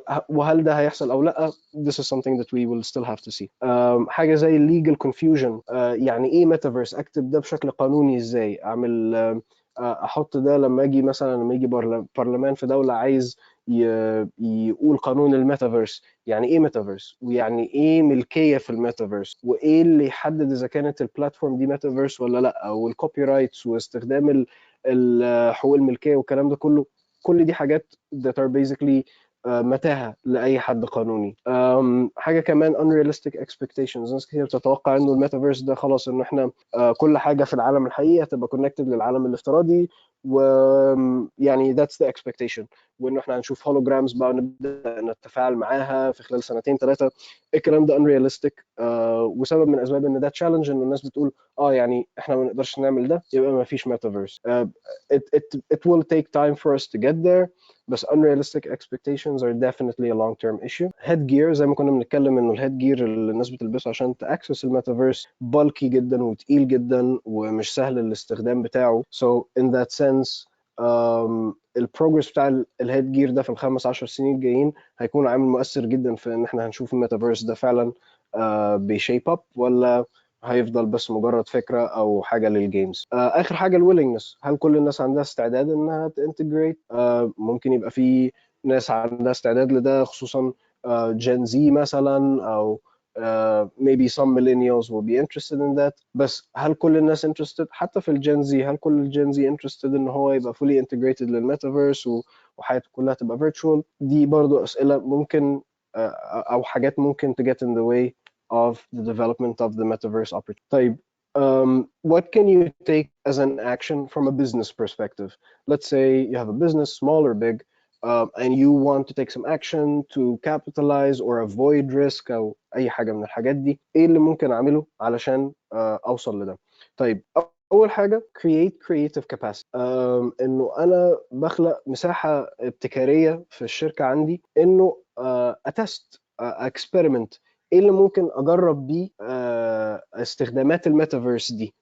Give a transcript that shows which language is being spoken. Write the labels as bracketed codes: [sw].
[ar] وهل ده هيحصل او لا؟ [en] this is something that we will still have to see. [ar] حاجه زي [en] legal confusion. [ar] يعني ايه metaverse؟ اكتب ده بشكل قانوني ازاي؟ اعمل احط ده لما اجي مثلا لما يجي برلمان في دوله عايز يقول قانون الميتافيرس، يعني ايه ميتافيرس ويعني ايه ملكيه في الميتافيرس وايه اللي يحدد اذا كانت البلاتفورم دي ميتافيرس ولا لا، والكوبي رايتس واستخدام حقوق الملكيه والكلام ده كله. كل دي حاجات [en] that are basically [ar] متاهه لاي حد قانوني. حاجه كمان [en] unrealistic expectations. [ar] ناس كتير بتتوقع انه الميتافيرس ده خلاص انه احنا كل حاجه في العالم الحقيقي هتبقى كونكتد للعالم الافتراضي، ويعني [en] that's the expectation، [ar] وانه احنا هنشوف هولوجرامز بقى نبدا نتفاعل معاها في خلال سنتين ثلاثه. الكلام ده [en] unrealistic، [ar] وسبب من اسباب ان ده تشالنج ان الناس بتقول يعني احنا ما نقدرش نعمل ده يبقى ما فيش metaverse. [en] It will take time for us to get there، [ar] بس [en] unrealistic expectations are definitely a long-term issue. [ar] headgear زي ما كنا بنتكلم انه الهيدجير اللي الناس بتلبسه عشان تاكسس الميتافيرس [en] bulky [ar] جدا وتقيل جدا ومش سهل الاستخدام بتاعه. [en] So in that sense [ar] البروجرس بتاع الهيد جير ده في الخمس 10 سنين الجايين هيكون عامل مؤثر جدا في ان احنا هنشوف الميتافيرس ده فعلا بيشيب اب، ولا هيفضل بس مجرد فكره او حاجه للجيمز. اخر حاجه الويلنجنس، هل كل الناس عندها استعداد انها تنتجريت؟ ممكن يبقى في ناس عندها استعداد لده، خصوصا جين زي مثلا، او [en] maybe some millennials will be interested in that. [ar] بس هل كل الناس [en] interested؟ [ar] حتى في الجين زي، هل كل الجين زي interested ان هو يبقى [en] fully integrated [ar] للميتافيرس وحياته كلها تبقى [en] virtual؟ [ar] دي برضو اسئله ممكن او حاجات ممكن [en] to get in the way of the development of the metaverse opportunity. [ar] طيب [en] what can you take as an action from a business perspective? Let's say you have a business, small or big, and you want to take some action to capitalize or avoid risk [ar] أو أي حاجة من الحاجات دي. إيه اللي ممكن أعمله علشان أوصل لده؟ طيب أول حاجة [en] create creative capacity. [ar] إنه أنا بخلق مساحة ابتكارية في الشركة عندي، إنه أتست experiment ايه اللي ممكن اجرب بيه استخدامات الميتافيرس دي.